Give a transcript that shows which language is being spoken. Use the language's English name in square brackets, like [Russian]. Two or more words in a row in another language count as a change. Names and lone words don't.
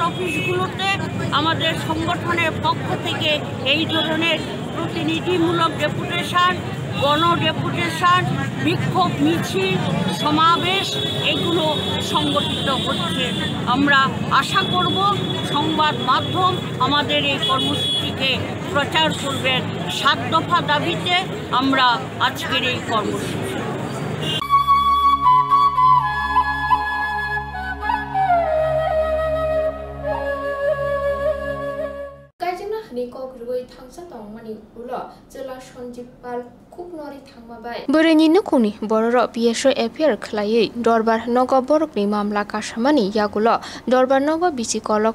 [Bangla] অফিসগুলোতে আমাদের সংগঠনের পক্ষ থেকে এই ধরনের প্রতিনিধিমূলক ডেপুটেশন গণ ডেপুটেশন বিক্ষোভ মিছিল সমাবেশ এগুলো সংগঠিত হচ্ছে আমরা আশা করব সংবাদ মাধ্যম আমাদের এই কর্মসূচিকে প্রচার করবেন 7 দফা দাবিতে আমরা আজকের এই কর্মসূচি [Kok Borok] Bereni nukuni bororo PSO appear khlai dorbar nogo borokni mamla kasamani yagulo dorbar nogo bisikolok